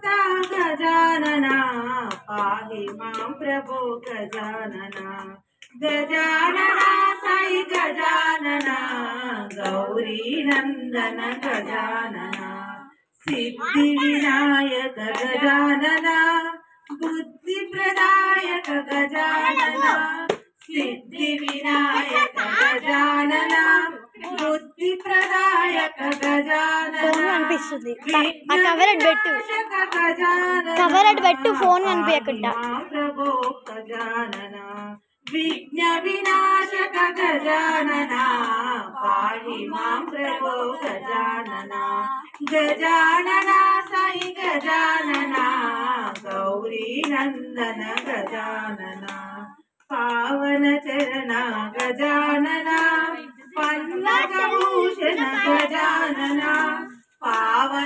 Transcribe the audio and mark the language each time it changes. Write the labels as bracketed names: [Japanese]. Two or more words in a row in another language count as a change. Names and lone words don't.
[Sanskrit] गजानन पाहि मां प्रभो गजानन गजानन साई गजानन गौरी नंदन गजानन सिद्धि विनायक गजानन बुद्धि प्रदायक गजानन सिद्धि विनायक गजानन बुद्धि प्रदायक गजानन [Telugu] कवर పెట్టు ఫోన్ కనిపించకుండా [Sanskrit] प्रभो गजानन विघ्न विनाशक गजानन पाहि मां प्रभो गजानन गजानन साई गजानन गौरी नंदन गजानन पावन चरण गजानन पन्नगभूषण गजानन पावन